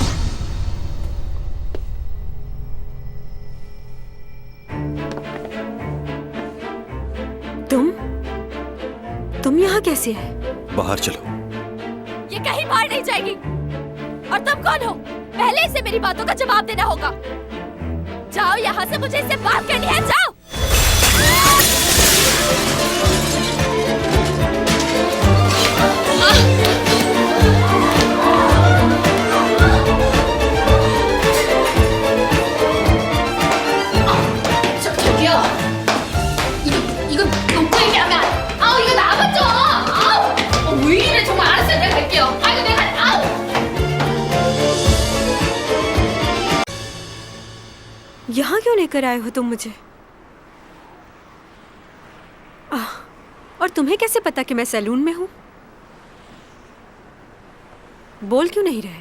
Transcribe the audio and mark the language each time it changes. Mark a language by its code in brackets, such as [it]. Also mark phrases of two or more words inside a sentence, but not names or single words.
[hi] तुम यहाँ कैसे है? बाहर चलो। ये कहीं बाहर नहीं जाएगी। और तुम कौन हो? पहले इसे मेरी बातों का जवाब देना होगा। जाओ यहाँ से, मुझे इससे बात करनी है। जाओ। [ko] 저기요. 이거 놓고 얘기하면 아우 이거 나가죠. 아우 왜 이래 정말 알았어요. 내가 갈게요. 아이고 내가 아우. [hi] यहाँ क्यों लेकर आए हो तुम मुझे? और तुम्हें कैसे पता कि मैं सैलून में हूँ? बोल क्यों नहीं रहे?